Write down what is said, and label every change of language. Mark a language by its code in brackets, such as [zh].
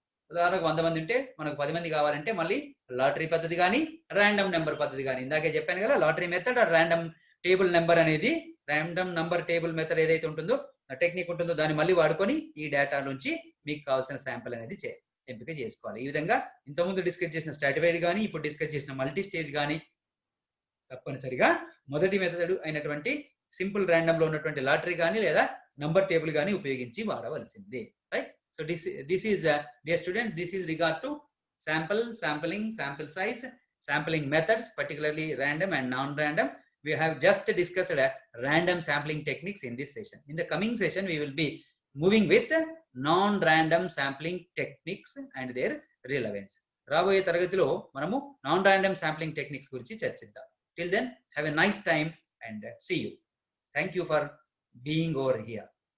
[te] ఉదాహరణకు 100 మంది ఉంటే మనకు 10 మంది కావాలంటే మళ్ళీ లాటరీ పద్ధతి కానీ ర్యాండమ్ నెంబర్ పద్ధతి కానీ, ఇందాకే చెప్పాను కదా, [en] lottery method or random table number [te] అనేది, ర్యాండమ్ నెంబర్ టేబుల్ మెథడ్ ఏదైతే ఉంటుందో టెక్నిక్ ఉంటుందో దాన్ని మళ్ళీ వాడుకొని ఈ డేటా నుంచి మీకు కావాల్సిన శాంపిల్ అనేది ఎంపిక చేసుకోవాలి. ఈ విధంగా ఇంతకుముందు డిస్కస్ చేసిన స్ట్రాటిఫైడ్ కానీ ఇప్పుడు డిస్కస్ చేసిన మల్టీ స్టేజ్ కానీ తప్పనిసరిగా మొదటి మెథడ్ అయినటువంటి సింపుల్ ర్యాండమ్ లో ఉన్నటువంటి లాటరీ కానీ లేదా నంబర్ టేబుల్ కానీ ఉపయోగించి వాడవలసిందే, right. [en] So this is dear students, this is regard to sampling, sample size, sampling methods, particularly random and non-random. We have just discussed random sampling techniques in this session. In the coming session, we will be moving with non-random sampling techniques and their relevance. [te] రాబోయే తరగతిలో మనము [en] non-random sampling techniques [te] గురించి చర్చిద్దాం. [en] Till then, have a nice time and see you. Thank you for being over here.